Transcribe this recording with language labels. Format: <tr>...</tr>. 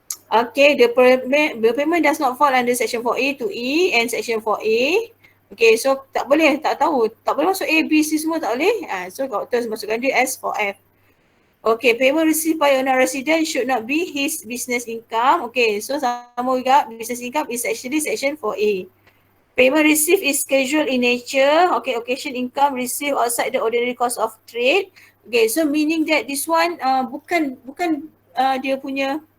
<en>Okay, the payment does not fall under section 4A to E and section 4A.</en> <ms>Okay, so tak boleh masuk A, B, C semua tak boleh. So kau terus masukkan dia as 4F.</ms> <en>Okay, payment received by a non-resident should not be his business income. Okay, so</en> <ms>sama juga,</ms> <en>business income is actually section 4A. Payment received is casual in nature. Okay, occasion income received outside the ordinary course of trade. Okay, so meaning that this one</en> <ms>bukan dia punya.</ms>